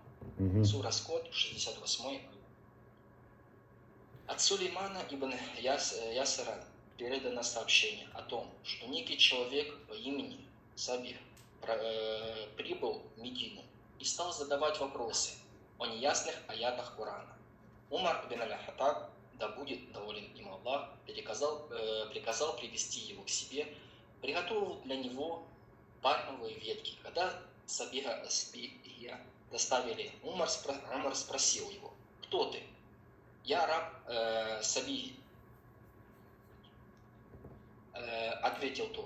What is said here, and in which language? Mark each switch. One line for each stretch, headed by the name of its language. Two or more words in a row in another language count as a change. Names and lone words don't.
Russian: Сура Скот, 68. От Сулеймана ибн Ясара передано сообщение о том, что некий человек по имени Сабих прибыл в Медину и стал задавать вопросы о неясных аятах Корана. Умар ибн аль-Хаттаб, да будет доволен им Аллах, приказал привести его к себе, приготовил для него пальмовые ветки. Когда Сабиха доставили, Умар спросил его: «Кто ты?» «Я раб Сабихи», ответил тот.